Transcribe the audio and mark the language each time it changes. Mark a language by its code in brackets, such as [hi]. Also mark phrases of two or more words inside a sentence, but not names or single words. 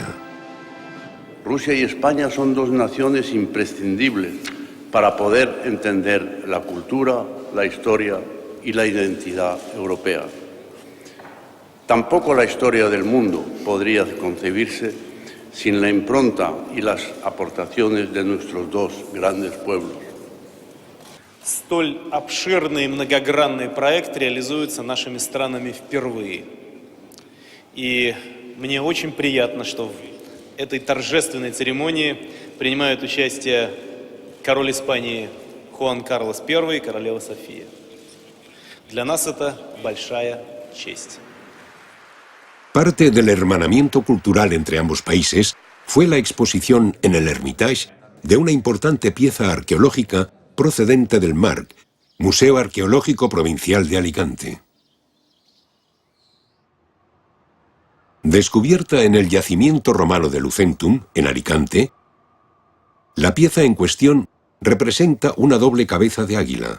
[es] Rusia y España son 2 naciones imprescindibles para poder entender la cultura, la historia y la identidad europea. Tampoco la historia del mundo podría concebirse sin la impronta y las aportaciones de nuestros 2 grandes pueblos. [ru] Столь обширный и многогранный проект реализуется нашими странами впервые. И мне очень приятно, что в этой торжественной церемонии принимают участие король Испании Хуан Карлос I и королева София. Для нас это большая честь. [es] Parte del hermanamiento cultural entre ambos países fue la exposición en el Hermitage de una importante pieza arqueológica procedente del Mark, Museo Arqueológico Provincial de Alicante. Descubierta en el yacimiento romano de Lucentum, en Alicante, la pieza en cuestión representa una doble cabeza de águila.